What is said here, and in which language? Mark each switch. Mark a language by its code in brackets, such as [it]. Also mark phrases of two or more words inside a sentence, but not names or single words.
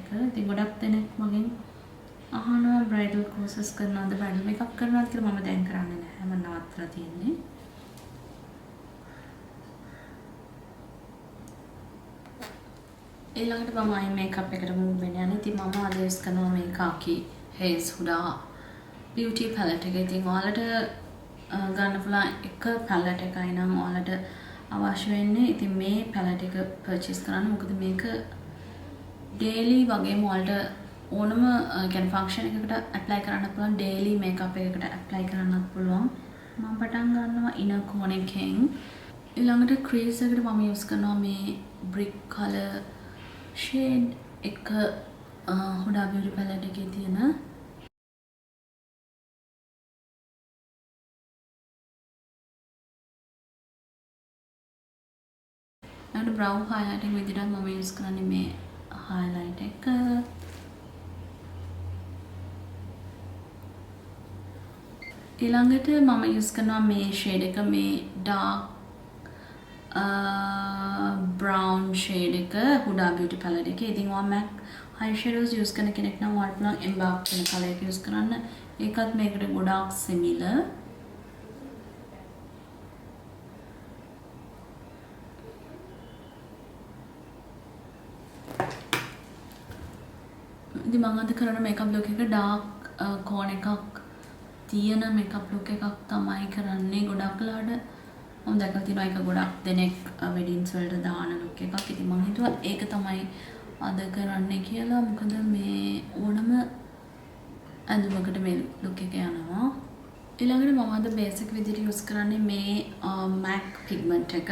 [si] ඉතින් ගොඩක් දෙනෙක් මගෙන් අහනවා [en] bridal courses [si] කරනවද [en] bridal makeup [si] කරනවද කියලා. මම දැන් කරන්නේ නැහැ. මම නවත්තලා තියෙන්නේ. ඊළඟට මම [en] eye makeup [si] එකට move වෙන්න යන්නේ. ඉතින් මම අද use කරනවා මේ khaki haze huda beauty palette එක. ඉතින් ඔයාලට ගන්න පුළුවන් එක palette එකයි නම් ඔයාලට අවශ්‍ය වෙන්නේ. ඉතින් මේ palette එක purchase කරන්න. මොකද මේක daily වගේම ඔයාලට ඕනම කියන්නේ function එකකට apply කරන්න පුළුවන්. [en] daily makeup [si] එකකට apply කරන්නත් පුළුවන්. මම පටන් ගන්නවා [en] inner corner [si] එකෙන්. ඊළඟට crease එකට මම use කරනවා මේ [en] brick color shade [si] එක Huda Beauty palette එකේ තියෙන ඊළඟට [en] brow highlighting [si] විදිහට මම use කරන්නේ මේ highlight එක. ඊළඟට මම use කරනවා මේ shade එක මේ [en] dark brown shade [si] එක Huda Beauty palette එකේ. ඉතින් ඔයා MAC eyeshadows use කරන කෙනෙක් නම් ඔයාලට පුළුවන් embark වෙන colour එක use කරන්න. ඒකත් මේකට ගොඩාක් similar. ඉතින් මම අද කරන [en] makeup look [si] එක [en] dark corner [si] එකක් තියෙන [en] makeup look [si] එකක් තමයි කරන්නේ. ගොඩක් වෙලාවට මම දැකලා තියෙනවා ඒක ගොඩක් දෙනෙක් weddings වලට දාන look එකක්. ඉතින් මම හිතුවා ඒක තමයි අද කරන්නේ කියලා. මොකද මේ ඕනම ඇඳුමකට මේ look එක යනවා. ඊළඟට මම අද basic විදිහට use කරන්නේ මේ MAC pigment එක.